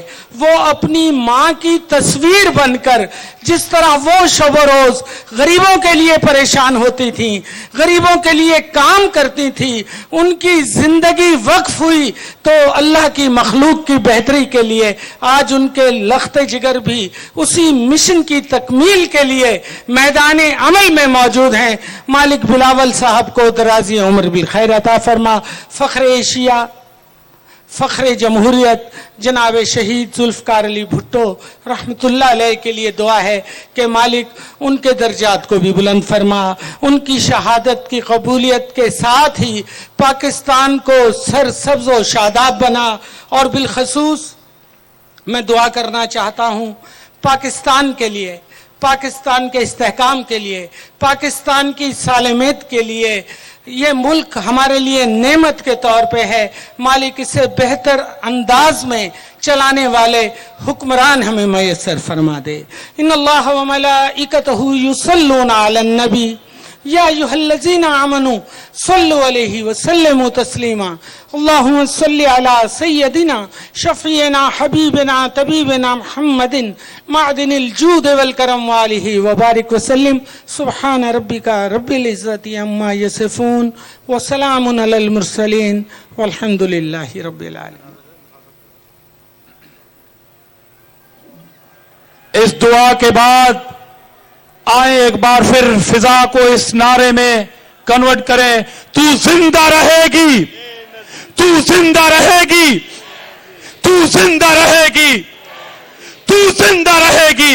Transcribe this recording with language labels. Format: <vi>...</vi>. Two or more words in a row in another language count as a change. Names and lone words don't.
<ur>وہ اپنی ماں کی تصویر بن کر جس طرح وہ شب و روز غریبوں کے لیے پریشان ہوتی تھیں، غریبوں کے لیے کام کرتی تھیں، ان کی زندگی وقف ہوئی تو اللہ کی مخلوق کی بہتری کے لیے. آج ان کے لخت جگر بھی اسی مشن کی تکمیل کے لیے میدان عمل میں موجود ہیں. مالک بلاول صاحب کو درازی عمر بالخیر عطا فرما. فخر ایشیا، فخر جمہوریت جناب شہید ذوالفقار علی بھٹو</ur> <ar>رحمة الله عليه</ar> <ur>کے لیے دعا ہے کہ مالک ان کے درجات کو بھی بلند فرما، ان کی شہادت کی قبولیت کے ساتھ ہی پاکستان کو سرسبز و شاداب بنا. اور بالخصوص میں دعا کرنا چاہتا ہوں پاکستان کے لیے، پاکستان کے استحکام کے لیے، پاکستان کی سالمیت کے لیے. یہ ملک ہمارے لیے نعمت کے طور پہ ہے، مالک اسے بہتر انداز میں چلانے والے حکمران ہمیں میسر فرما دے.</ur> <ar>إن الله وملائكته يصلون على النبي يا أيها الذين آمنوا صلوا عليه وسلموا تسليما. اللهم صل على سيدنا شفيعنا حبيبنا طبيبنا محمد معدن الجود والكرم وآله وبارك وسلم. سبحان ربك رب العزة عما يصفون وسلام على المرسلين والحمد لله رب العالمين.</ar> <ur>اس دعا کے بعد آئیے ایک بار پھر فضا کو اس نعرے میں کنورٹ کریں، تو زندہ رہے گی، تو زندہ رہے گی، تو زندہ رہے گی، تو زندہ رہے گی.</ur>